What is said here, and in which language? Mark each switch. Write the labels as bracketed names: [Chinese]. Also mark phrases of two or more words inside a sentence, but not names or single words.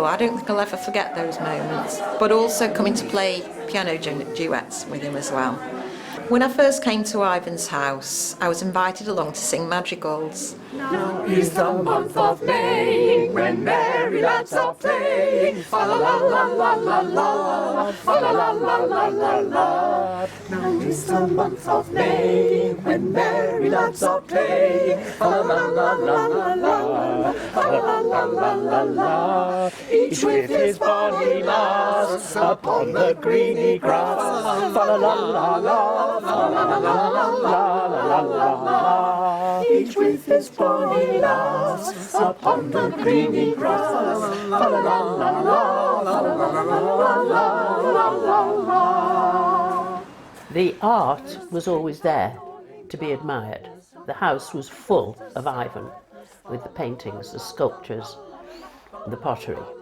[English] I don't think I'll ever forget those moments. But also coming to play piano duets with him as well. When I first came to Ivan's house, I was invited along to sing madrigals. Now is the month of May, when merry lads are playing. Fa la la la la la la, fa la la la la la la. Now is the month of May, when merry lads are playing. Fa la la la la la la, fa la la la la la. Each with his bonny lass upon the greeny grass. Fa la la la la, fa la la la la la la la. Each with his bonny lass upon the greeny grass. La la la la la la la la la la. The art was always there to be admired. The house was full of Ivan, with the paintings, the sculptures, the pottery.